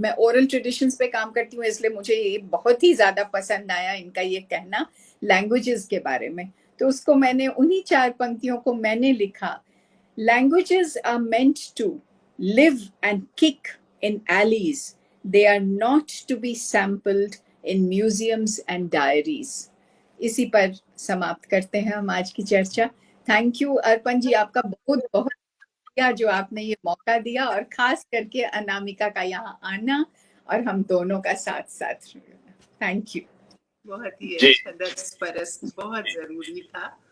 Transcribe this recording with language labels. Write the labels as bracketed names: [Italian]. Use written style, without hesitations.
[Hindi] मैं oral traditions पे काम करती हूँ, इसलिए मुझे ये बहुत ही ज्यादा पसंद आया इनका ये कहना languages के बारे में। तो उसको मैंने उन्हीं 4 पंक्तियों को मैंने लिखा। [English] Languages are meant to live and kick in alleys. They are not to be sampled in museums and diaries. [Hindi] इसी पर समाप्त करते हैं हम आज की चर्चा। थैंक यू अर्पण जी, आपका बहुत बहुत जो आपने ये मौका दिया, और खास करके अनामिका का यहाँ आना और हम दोनों का साथ साथ। [English] Thank you. [Hindi] बहुत ही अच्छा, 10 परस बहुत जरूरी था।